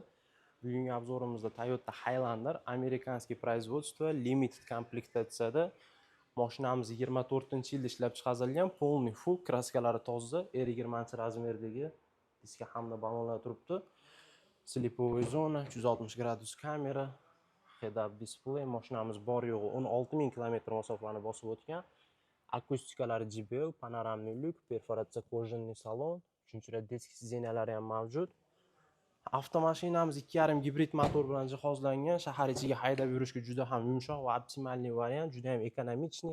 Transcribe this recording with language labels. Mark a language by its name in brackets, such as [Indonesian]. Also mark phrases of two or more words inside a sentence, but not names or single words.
[Uzbek] Bugungi obzorimizda Toyota Highlander [Russian] американский производство [Uzbek] limited komplektatsiyada. Mashinamiz 24-yilda ishlab chiqarilgan, полный full kraskalari toza, R20 razmerdagi diska hamda ballonlar turibdi. [Russian] Slipovoy zona, [Uzbek] 360 gradus kamera, [English] head-up display. [Uzbek] Mashinamiz bor yo'g'i 16000 km masofani bosib o'tgan. Akustikalari JBL, panoramli lyuk, perforatsiya kojinli salon, uchinchi disk sideniyalari ham mavjud. Avtomashinamiz 2.5 gibrid motor bilan jihozlangan, shahar ichiga haydab yurishga juda ham yumshoq va [Russian] оптимальный вариант, [Uzbek] juda ham ekonomichniy.